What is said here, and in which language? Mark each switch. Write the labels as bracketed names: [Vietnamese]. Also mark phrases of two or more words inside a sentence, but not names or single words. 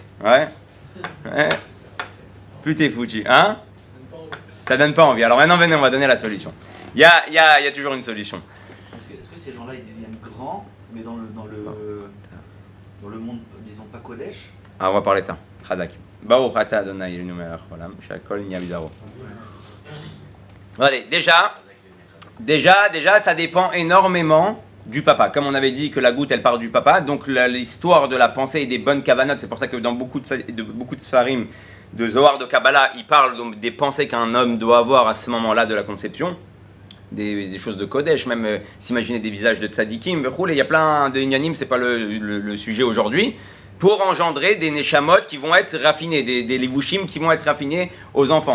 [French] Ouais. Plus t'es foutu. Hein? Ça donne pas envie. Alors maintenant, venez, on va donner la solution. Il y a toujours une solution. Est-ce que ces gens-là, ils deviennent grands, mais dans le monde, disons, pas Kodesh? Ah, on va parler de ça. Chazak. [Hebrew] ברוך אתה אדוני אלוהינו מלך העולם, שהכל נהיה בדברו. [French] Allez, Déjà, ça dépend énormément du papa. Comme on avait dit que la goutte, elle part du papa, donc l'histoire de la pensée et des bonnes kavanotes, c'est pour ça que dans beaucoup de Sfarim, de Zohar, de Kabbalah, il parle donc des pensées qu'un homme doit avoir à ce moment-là de la conception, des choses de Kodesh, même s'imaginer des visages de tzadikim, il y a plein de inyanim, c'est pas le sujet aujourd'hui, pour engendrer des neshamot qui vont être raffinés, des livushim qui vont être raffinés aux enfants.